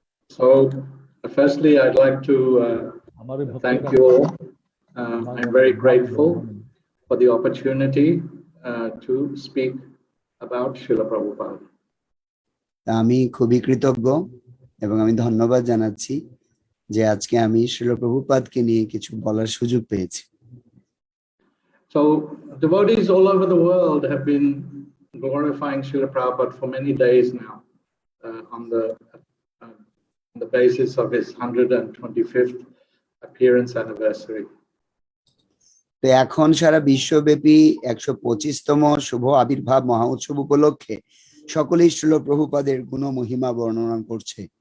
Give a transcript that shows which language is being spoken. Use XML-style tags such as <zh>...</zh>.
<en>So, firstly, I'd like to thank you all. I'm very grateful for the opportunity to speak about Srila Prabhupada.</en> <bn>আমি খুবই কৃতজ্ঞ এবং আমি ধন্যবাদ জানাচ্ছি যে আজকে আমি শ্রীল প্রভুপাদকে নিয়ে কিছু বলার সুযোগ পেয়েছি।</bn> <en>So, devotees all over the world have been glorifying Srila Prabhupada for many days now on the basis of his 125th appearance anniversary.</en> <bn>তো এখন সারা বিশ্বব্যাপী 125তম শুভ আবির্ভাব মহা উৎসব উপলক্ষে সকলেই শ্রীল প্রভুপাদের গুণ মহিমা বর্ণনা করছে।</bn>